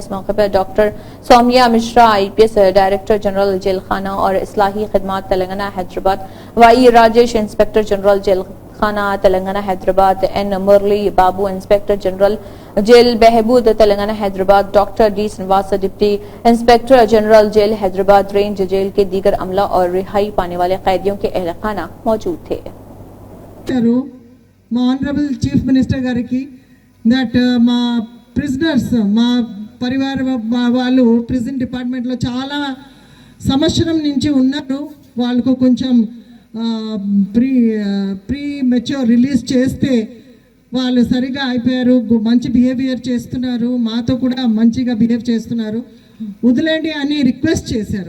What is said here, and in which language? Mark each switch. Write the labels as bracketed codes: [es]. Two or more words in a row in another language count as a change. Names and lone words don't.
[ur] اس موقع پر ڈاکٹر سومیا مشرا IPS [en] director general [ur] جیل خانہ اور اصلاحی خدمات تلنگانہ حیدرآباد، وائی راجیش [en] inspector general [ur] جیل خانہ تلنگانہ حیدرآباد، N مرلی بابو [en] inspector general [ur] جیل بہبود تلنگانہ حیدرآباد، ڈاکٹر D سنواس [en] deputy inspector general [ur] جیل حیدرآباد رینج جیل کے دیگر عملہ اور رہائی پانے والے قیدیوں کے اہل خانہ موجود تھے۔ [te] మా [en] honourable chief minister [te] గారికి దట్ మా ప్రిజనర్స్, మా పరివార వాళ్ళు [en] prison department [te] చాలా సంవత్సరం నుంచి ఉన్నారు. వాళ్ళకు కొంచెం [en] pre mature release [te] చేస్తే వాళ్ళు సరిగా అయిపోయారు, మంచి బిహేవియర్ చేస్తున్నారు, మాతో కూడా మంచిగా బిహేవ్ చేస్తున్నారు, వదిలేండి అని రిక్వెస్ట్ చేశారు.